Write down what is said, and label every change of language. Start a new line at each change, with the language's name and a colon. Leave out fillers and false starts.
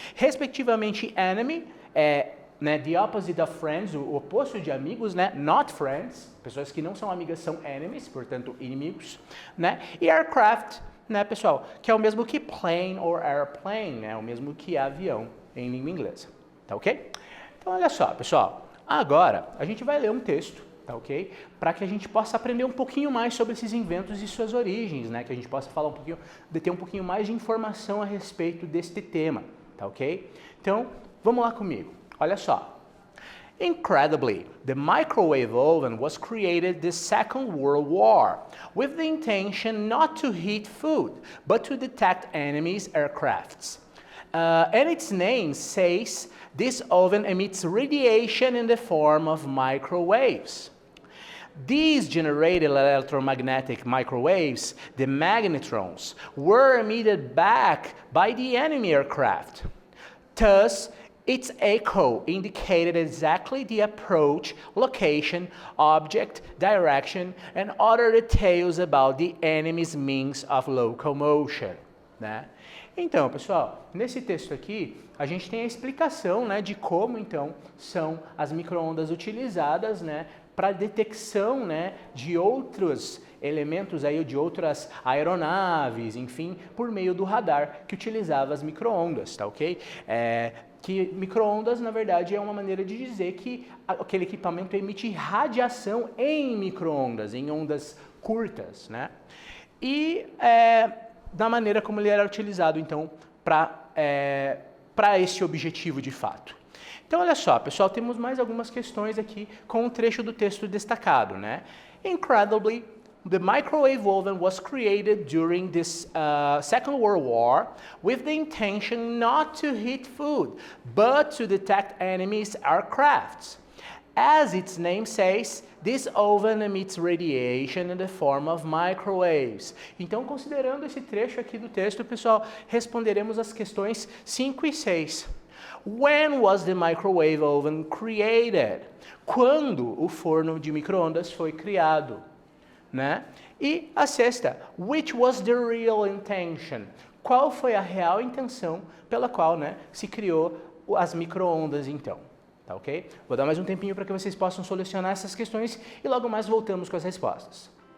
Portuguese: Respectivamente, enemy né,
English: the opposite of friends,
Portuguese: o oposto de amigos, né,
English: not friends,
Portuguese: pessoas que não são amigas são enemies, portanto inimigos, né, e aircraft, né, pessoal, que é o mesmo que plane ou airplane, né, o mesmo que avião em língua inglesa, tá ok? Então olha só, pessoal, agora a gente vai ler um texto, tá ok? Para que a gente possa aprender um pouquinho mais sobre esses inventos e suas origens, né, que a gente possa falar um pouquinho, ter um pouquinho mais de informação a respeito deste tema, tá ok? Então, vamos lá comigo. Olha só.
English: Incredibly, the microwave oven was created the Second World War with the intention not to heat food, but to detect enemies' aircrafts. And its name says this oven emits radiation in the form of microwaves. These generated electromagnetic microwaves, the magnetrons, were emitted back by the enemy aircraft. Thus, its echo indicated exactly the approach, location, object, direction, and other details about the enemy's means of locomotion, né?
Portuguese: Então, pessoal, nesse texto aqui, a gente tem a explicação, né, de como, então, são as micro-ondas utilizadas, né, para detecção, né, de outros elementos aí, de outras aeronaves, enfim, por meio do radar que utilizava as micro-ondas, tá ok? Que micro-ondas, na verdade, é uma maneira de dizer que aquele equipamento emite radiação em micro-ondas, em ondas curtas, né? E da maneira como ele era utilizado, então, para esse objetivo de fato. Então, olha só, pessoal, temos mais algumas questões aqui com um trecho do texto destacado, né?
English: Incredibly, the microwave oven was created during this Second World War with the intention not to heat food, but to detect enemy's aircrafts. As its name says, this oven emits radiation in the form of microwaves.
Portuguese: Então, considerando esse trecho aqui do texto, pessoal, responderemos as questões 5 e 6.
English: When was the microwave oven created?
Portuguese: Quando o forno de micro-ondas foi criado, né? E a sexta,
English: which was the real intention?
Portuguese: Qual foi a real intenção pela qual, né, se criou as micro-ondas, então? Tá ok? Vou dar mais um tempinho para que vocês possam solucionar essas questões e logo mais voltamos com as respostas.